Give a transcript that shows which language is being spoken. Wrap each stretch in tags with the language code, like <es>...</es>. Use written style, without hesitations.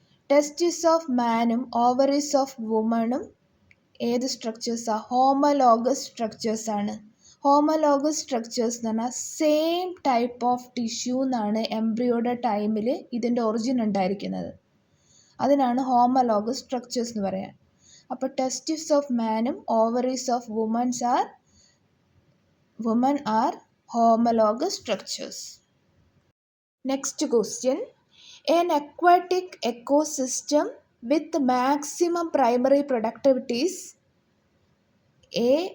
<en>Testes of manum ovaries of womanum</en> <ml>ഏത് സ്ട്രക്ചേഴ്സാണ്? Homologous structures ആണ്. Homologous structures എന്ന് പറഞ്ഞാൽ സെയിം ടൈപ്പ് ഓഫ് ടിഷ്യൂ എന്നാണ് എംബ്രിയോയുടെ ടൈമിൽ ഇതിൻ്റെ ഒറിജിൻ ഉണ്ടായിരിക്കുന്നത്. അതിനാണ് ഹോമലോഗസ് സ്ട്രക്ചേഴ്സ് എന്ന് പറയുക. അപ്പോൾ</ml> <en>Testis of മാനും ovaries of woman are homologous structures. Next question. An aquatic ecosystem with maximum primary productivity is A,</en>